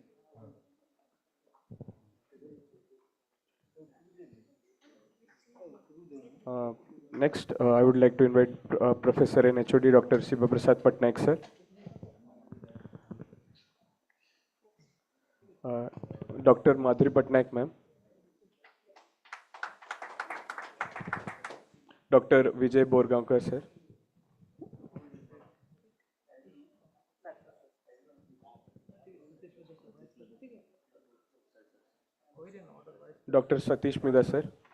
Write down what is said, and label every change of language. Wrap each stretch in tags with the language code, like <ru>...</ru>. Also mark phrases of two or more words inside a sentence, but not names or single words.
<en>Next, I would like to invite Professor and HOD Dr. Siva Prasad Patnaik, sir. Dr. Madhuri Patnaik, ma'am. Dr. Vijay Borgaonkar, sir. Dr. Satish Mida, sir.</en>